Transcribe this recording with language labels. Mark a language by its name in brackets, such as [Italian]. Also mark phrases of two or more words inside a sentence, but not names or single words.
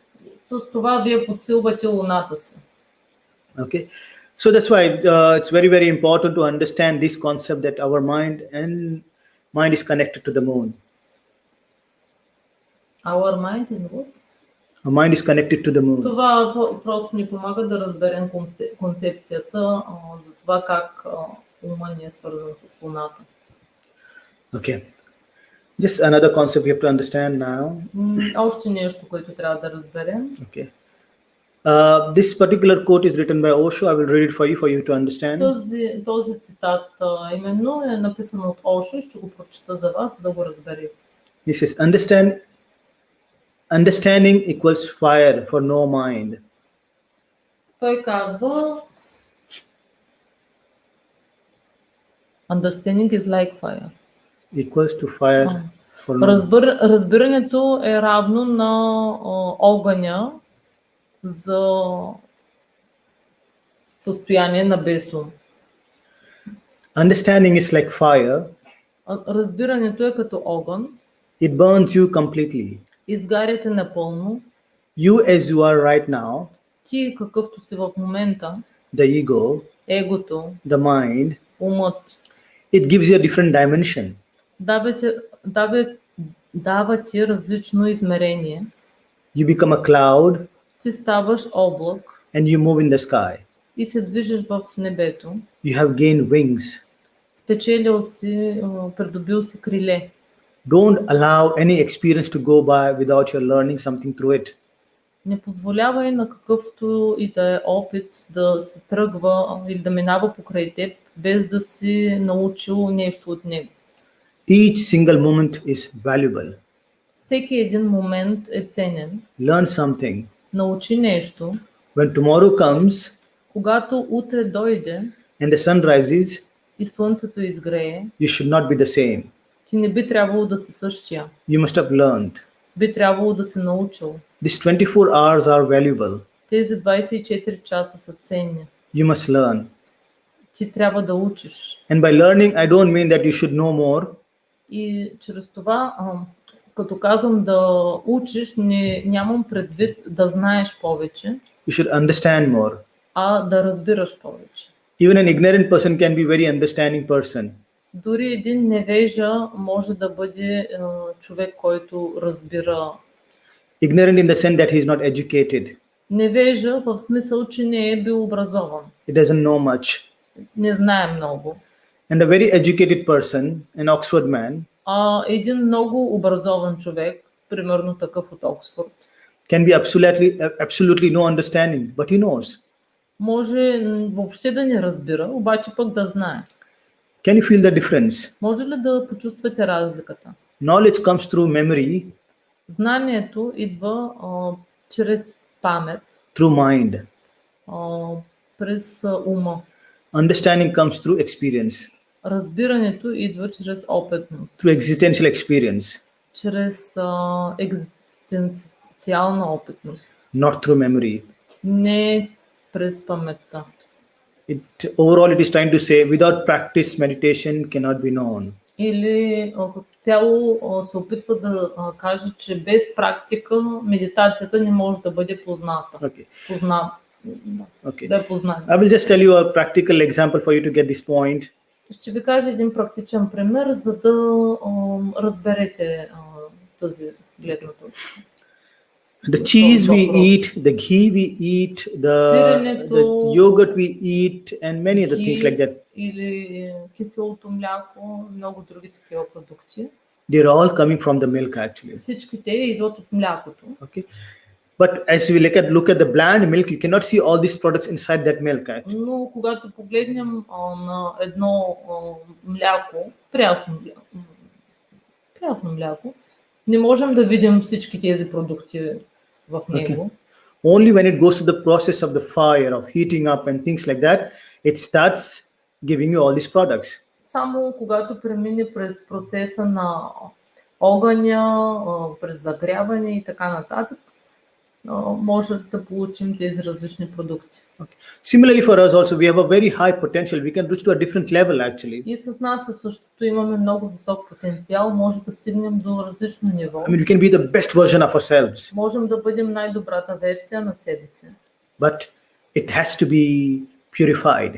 [Bulgarian] С това вие подсилвате луната си. [English] Okay, so that's why it's very very important to understand this concept that our mind is connected to the moon. Our mind is what? Our mind is connected to the moon. [Bulgarian] Това просто ни помага да разберем концепцията за това как ума ни е свързан с луната. [English] Okay, just another concept we have to understand now. [Bulgarian] Още нещо, което трябва да разберем. [English] Okay, this particular quote is written by Osho. I will read it for you to understand. [Bulgarian] Този цитат именно е написан от Ошо и ще го прочета за вас, за да го разберете. [English] He says, understanding equals fire for no mind. [Bulgarian] Той казва [English] Understanding is like fire. Equals to fire for no mind. [Bulgarian] Разбирането е равно на огъня за състояние на безум. [English] Understanding is like fire. [Bulgarian] Разбирането е като огън. [English] It burns you completely. [Bulgarian] Изгаряте напълно. [English] You as you are right now, [Bulgarian] Ти какъвто си в момента, [English] the ego, [Bulgarian] егото, [English] the mind, [Bulgarian] умът, [English] it gives you a different dimension. [Bulgarian] дава ти различно измерение. [English] You become a cloud [Bulgarian] Ти ставаш облак [English] and you move in the sky. [Bulgarian] и се движиш в небето. [English] You have gained wings. [Bulgarian] Спечелил си, придобил си криле. [English] Don't allow any experience to go by without you learning something through it. [Bulgarian] Не позволявай на какъвто и да е опит да се тръгва или да минава покрай теб, без да си научил нещо от него. [English] Each single moment is valuable. [Bulgarian] Всеки един момент е ценен. [English] Learn something. [Bulgarian] Научи нещо. [English] When tomorrow comes [Bulgarian] Когато утре дойде [English] and the sun rises, [Bulgarian] и слънцето изгрее, [English] you should not be the same. [Bulgarian] ти не би трябвало да си същия. [English] You must have learned. [Bulgarian] би трябвало да се научил. [English] These 24 hours are valuable. [Bulgarian] Тези 24 часа са ценни. [English] You must learn. [Bulgarian] Ти трябва да учиш. [English] And by learning, I don't mean that you should know more. [Bulgarian] И чрез това, като казвам да учиш, нямам предвид да знаеш повече, [English] You should understand more. [Bulgarian] а да разбираш повече. [English] Even an ignorant person can be a very understanding person. [Bulgarian] Дори един невежа може да бъде човек, който разбира. [English] Ignorant in the sense that he is not educated. [Bulgarian] Невежа в смисъл, че не е бил образован. [English] He doesn't know much. [Bulgarian] Не знае много. [English] And a very educated person, an Oxford man, [Bulgarian] Един много образован човек, примерно такъв от Оксфорд, [English] can be absolutely no understanding, but he knows. [Bulgarian] може въобще да не разбира, обаче пък да знае. [English] Can you feel the difference? [Bulgarian] Може ли да почувствате разликата? [English] Knowledge comes through memory, [Bulgarian] Знанието идва чрез памет, [English] through mind. [Bulgarian] През ума. [English] Understanding comes through experience, [Bulgarian] Разбирането идва чрез опитност, [English] through existential experience, [Bulgarian] чрез екзистенциална опитност, [English] not through memory. [Bulgarian] не през паметта. [English] Overall, it is trying to say, without practice, meditation cannot be known. [Bulgarian] Или като цяло се опитва да каже, че без практика медитацията не може да бъде позната. [English] Okay. Okay. [Bulgarian] Да е позната. [English] I will just tell you a practical example for you to get this point. [Bulgarian] Ще ви кажа един практичен пример, за да разберете тази гледна точка. [English] The cheese we eat, the ghee we eat, the yogurt we eat, and many other things like that. [Bulgarian] Или киселото мляко, много други такива продукти. [English] They're all coming from the milk actually. [Bulgarian] Всички те идват от млякото. [English] Okay. But as we look at the bland milk, you cannot see all these products inside that milk actually. [Bulgarian] Но когато погледнем на едно мляко, прясно мляко, не можем да видим всички тези продукти в него. [English] Only when it goes to the process of the fire, of heating up and things like that, it starts giving you all these products. [Bulgarian] Само когато премине през процеса на огъня, през загряване и така нататък, може да получим тези различни продукти. [English] Okay. Similarly for us also, we have a very high potential. We can reach to a different level actually. [Bulgarian] И с нас същото имаме много висок потенциал, може да стигнем до различно ниво. [English] I mean, we can be the best version of ourselves. [Bulgarian] Можем да бъдем най-добрата версия на себе си. [English] But it has to be purified.